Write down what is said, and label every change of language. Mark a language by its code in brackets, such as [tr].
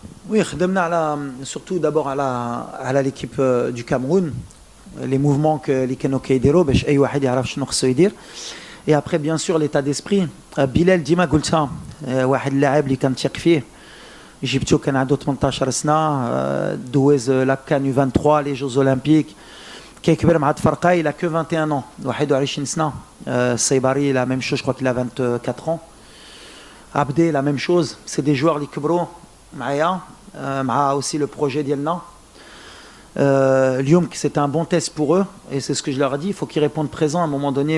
[fr] Oui, surtout d'abord à l'équipe du Cameroun, les mouvements que les Kenoke [ar] يديروا باش اي واحد يعرف شنو خصو يدير. [fr] Et après bien sûr l'état d'esprit. [ar] Bilal ديما قلتها واحد اللاعب اللي كنثق فيه. جبتو كان عنده 18 سنه دوز لا كان 23 [fr] les Jeux Olympiques. [ar] كيكبر مع تفرقه [fr] il a que 21 ans [ar] 21 سنه. [fr] Saibari la même chose, je crois qu'il a 24 ans. Abdé la même chose, c'est des joueurs [ar] اللي كبروا معايا مع [fr] aussi le projet [ar] ديالنا. [fr] Lyoum, c'était un bon test pour eux, et c'est ce que je leur ai dit, il faut qu'ils répondent présent à un moment donné.